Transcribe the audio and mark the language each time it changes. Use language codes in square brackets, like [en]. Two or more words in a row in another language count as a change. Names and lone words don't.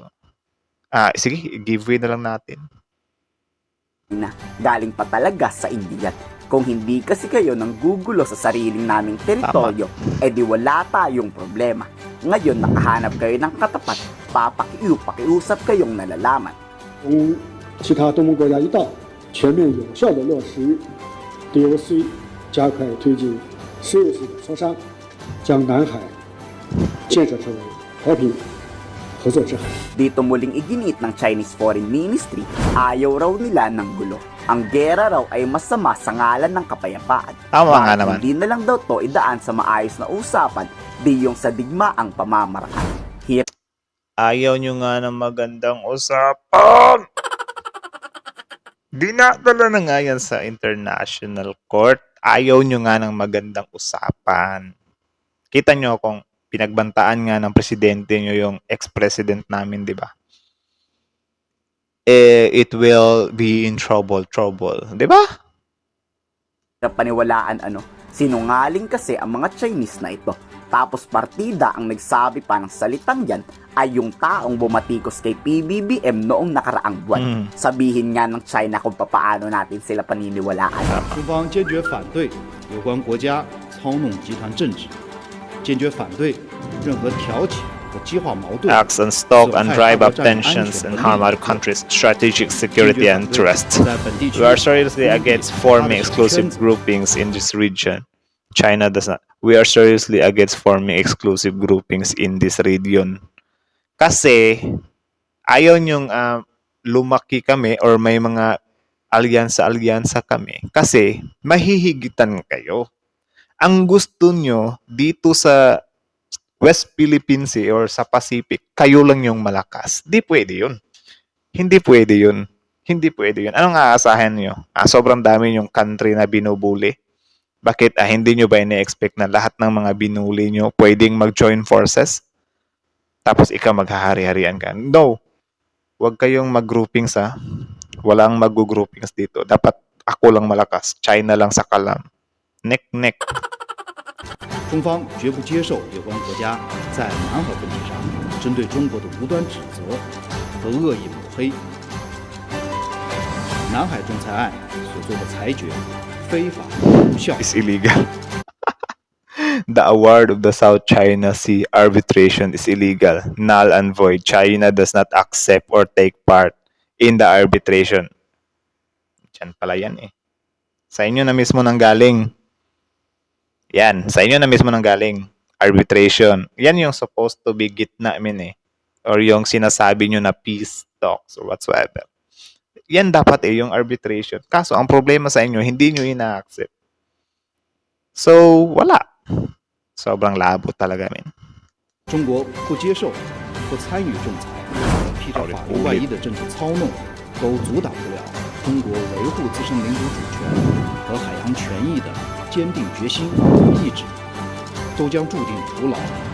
[tl] Sige, [en] give way [tl] na lang natin. Galing pa talaga sa India. Kung hindi kasi kayo nang gugulo sa sariling naming teritoryo, edi wala tayong problema. Ngayon nakahanap kayo ng katapat, pakiusap kayong nalalaman. [zh] 同其他东盟国家一道，全面有效地落实 DOC， 加快推进实务性的磋商，将南海建设成为和平合作之海。 [tl] Dito muling iginit ng Chinese Foreign Ministry, ayaw raw nila ng gulo. Ang gera raw ay masama sa ngalan ng kapayapaan. Tama nga Bakit naman. hindi na lang daw to idaan sa maayos na usapan, di yung sa digmaang pamamaraan. Ayaw nyo nga ng magandang usapan. Dinadala na nga yan sa [en] international court. [tl] Ayaw nyo nga ng magandang usapan. Kita nyo kung pinagbantaan nga ng presidente nyo yung ex-president namin, di ba? [en] It will be in trouble. [tl] Di ba? Paniwalaan sinungaling kasi ang mga Chinese na ito. Tapos partida ang nagsabi pa ng salitang yan ay yung taong bumatikos kay PBBM noong nakaraang buwan. Sabihin nga ng China kung paano natin sila paniniwalaan. [zh] 中方坚决反对有关国家操弄集团政治，坚决反对任何挑起和激化矛盾。 [en] Acts and stoke and drive up tensions and harm our country's strategic security and interests. [zh] 在本地区 [en] We are seriously against forming exclusive groupings in this region. China does not. We are seriously against forming exclusive groupings in this region. [tl] Kasi ayaw nyong lumaki kami or may mga alyansa kami. Kasi mahihigitan kayo. Ang gusto nyo dito sa West Philippine Sea or sa Pacific, kayo lang yung malakas. Di pwede yun. Hindi pwede yun. Hindi pwede yun. Anong aasahan nyo? Sobrang dami yung country na binubuli. Bakit hindi nyo ba ina-expect na lahat ng mga binuli nyo pwedeng mag- [en] join forces? [tl] Tapos ikaw maghahari-harian ka? No. Huwag kayong mag-groupings ha. Walang mag-groupings dito. Dapat ako lang malakas. China lang sa kalam. Neck. [zh] 中方绝不接受有关国家在南海问题上针对中国的无端指责和恶意抹黑。南海仲裁案所做的裁决非法无效。 [en] Is illegal. The award of the South China Sea arbitration is illegal, null and void. China does not accept or take part in the arbitration. [tl] Diyan pala yan eh. Sa inyo na mismo nanggaling. Yan, sa inyo na mismo nanggaling. Arbitration. Yan yung [en] supposed to be [tl] gitna eh. Or yung sinasabi nyo na [en] peace talks or whatsoever. [tl] Yan dapat yung arbitration. Kaso, ang problema sa inyo, hindi nyo ina-accept. So, wala. Sobrang labo talaga, men. [zh] 中国不接受不参与仲裁，披着法律外衣的政治操弄，都阻挡不了中国维护自身领土主权和海洋权益的坚定决心和意志，都将注定徒劳。